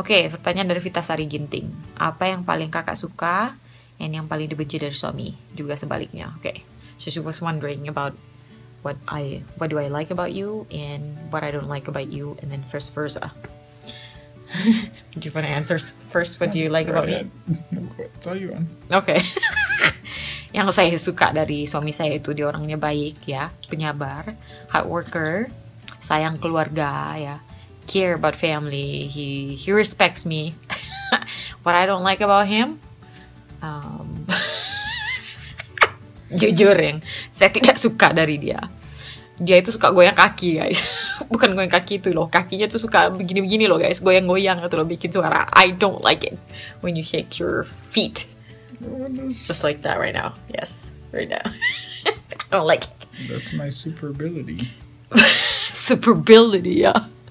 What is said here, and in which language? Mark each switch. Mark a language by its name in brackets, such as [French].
[Indonesian] Oke, pertanyaan dari Vita Sari Ginting. Apa yang paling kakak suka dan yang paling dibenci dari suami? Juga sebaliknya. [English] So she was wondering about what do I like about you and what I don't like about you, and then vice versa. Do you want to answer first? What do you like about me? Tell you one. [Indonesian] Okay. Yang saya suka dari suami saya itu dia orangnya baik ya, penyabar, [English] hard worker, [Indonesian] sayang keluarga ya, [English] care about family, he respects me. What I don't like about him, [Indonesian] jujur yang saya tidak suka dari dia itu suka goyang kaki guys. Bukan goyang kaki itu loh, kakinya tuh suka begini-begini loh guys, goyang-goyang itu loh, bikin suara. [English] I don't like it when you shake your feet. Just like that right now. Yes, right now. I don't like it. That's my super ability. Super ability, yeah.